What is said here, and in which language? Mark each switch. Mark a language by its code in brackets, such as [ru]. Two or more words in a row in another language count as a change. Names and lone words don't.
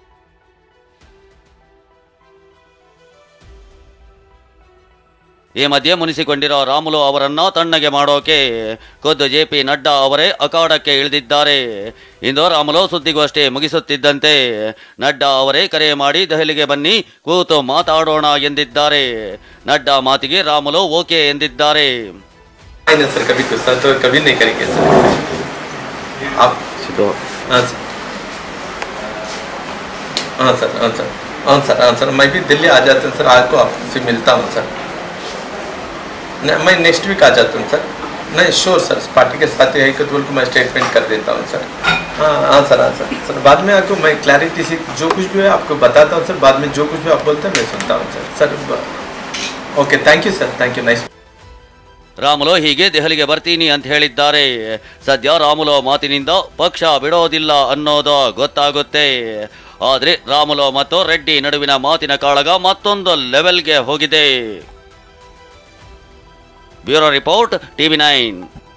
[kn] ಈ ಮಧ್ಯೆ ಮುನಿಸಿಕೊಂಡಿರೋ ರಾಮುಲು ಅವರನ್ನ ತಣ್ಣಗೆ ಮಾಡೋಕೆ ಖುದ್ದು JP ನಡ್ಡಾ ಅವರೇ ಅಖಾಡಕ್ಕೆ ಇಳಿದಿದ್ದಾರೆ. ಇಂದು ರಾಮುಲು ಸುದ್ದಿಗೋಷ್ಠಿ ಮುಗಿಸುತ್ತಿದ್ದಂತೆ ನಡ್ಡಾ ಅವರೇ ಕರೆ ಮಾಡಿ ದೆಹಲಿಗೆ ಬನ್ನಿ, ಕೂತು ಮಾತಾಡೋಣ ಎಂದಿದ್ದಾರೆ. ನಡ್ಡಾ ಮಾತಿಗೆ ರಾಮುಲು ಓಕೆ ಎಂದಿದ್ದಾರೆ. [hi] सर मैं भी दिल्ली आ जाता हूँ सर, आपको आपसे मिलता हूँ सर. मैं [en] next week [hi] आ जाता हूँ सर. नहीं श्योर सर, पार्टी के साथ ही कदवल को मैं स्टेटमेंट कर देता हूँ सर. हाँ सर बाद में आपको मैं क्लैरिटी से जो कुछ भी है आपको बताता हूँ सर. बाद में जो कुछ भी आप बोलते हैं मैं सुनता हूँ सर. [en] okay thank you sir, thank you, nice. [kn] ರಾಮುಲು ಹೀಗೆ ದೆಹಲಿಗೆ ಬರ್ತೀನಿ ಅಂತ ಹೇಳಿದ್ದಾರೆ. ಸದ್ಯ ರಾಮುಲು ಮಾತಿನಿಂದ ಪಕ್ಷ ಬಿಡೋದಿಲ್ಲ ಅನ್ನೋದು ಗೊತ್ತಾಗುತ್ತೆ. ಆದರೆ ರಾಮುಲು ಮತ್ತು ರೆಡ್ಡಿ ನಡುವಿನ ಮಾತಿನ ಕಾಳಗ ಮತ್ತೊಂದು ಲೆವೆಲ್ಗೆ ಹೋಗಿದೆ. [en] bureau report, [kn] TV9.